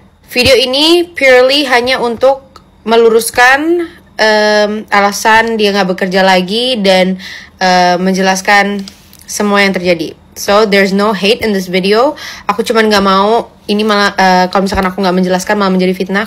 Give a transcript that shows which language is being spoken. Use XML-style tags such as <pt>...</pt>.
<id>Video ini purely hanya untuk meluruskan alasan dia nggak bekerja lagi dan menjelaskan semua yang terjadi.</id> <en>So there's no hate in this video.</en> <id>Aku cuman nggak mau ini malah kalau misalkan aku nggak menjelaskan malah menjadi fitnah.</id>